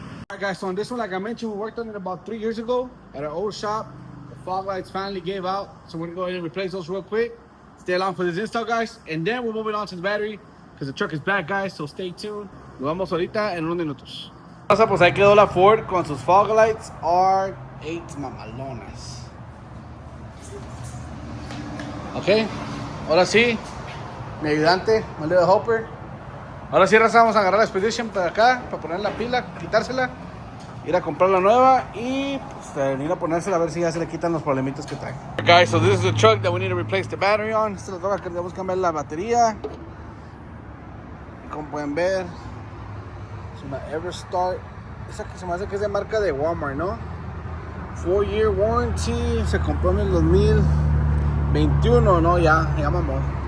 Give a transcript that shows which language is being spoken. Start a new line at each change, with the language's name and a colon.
English: Alright guys, so on this one, like I mentioned, we worked on it about 3 years ago at our old shop. The fog lights finally gave out, so we're gonna go ahead and replace those real quick. Stay along for this install, guys, and then we're moving on to the battery because the truck is back, guys, so stay tuned.
Spanish: Nos vamos ahorita en unos minutos. Pues ahí quedó la Ford con sus fog lights R8 mamalonas. Ok, ahora sí, mi ayudante,
English: my little helper.
Spanish: Ahora sí, raza, vamos a agarrar la Expedition para acá, para poner la pila, quitársela, ir a comprar la nueva y pues, venir a ponérsela a ver si ya se le quitan los problemitos que trae.
English: Okay, guys, so this is the truck that we need to replace the battery on.
Spanish: Esta es la troca que tenemos que cambiar la batería. Como pueden ver, es una Everstart. Esa que se me hace que es de marca de Walmart, ¿no?
English: 4-year warranty.
Spanish: Se compró en el 2021, ¿no? Ya mamó.